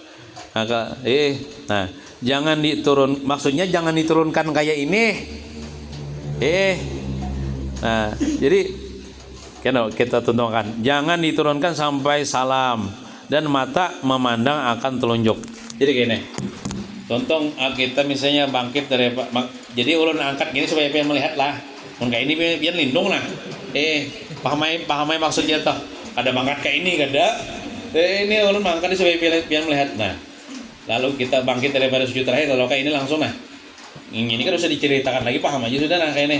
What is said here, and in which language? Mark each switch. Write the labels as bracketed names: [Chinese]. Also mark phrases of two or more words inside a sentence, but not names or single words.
[Indonesian] Nah, jangan diturun, maksudnya jangan diturunkan kayak ini. Nah, jadi kita tunjukkan, jangan diturunkan sampai salam dan mata memandang akan telunjuk. Jadi gini. Contoh kita misalnya bangkit dari jadi ulun angkat gini supaya pian melihat lah. [Banjar] Mun kayak ini pian lindung lah. Pahamai maksudnya toh. Kada mangkat kayak ini kada. Ini ulun mangkat supaya pian melihat. [Indonesian] Nah, lalu kita bangkit daripada sujud terakhir lalu kayak ini langsung nah. Ini kan usah diceritakan lagi, paham aja sudah nah kayak ini.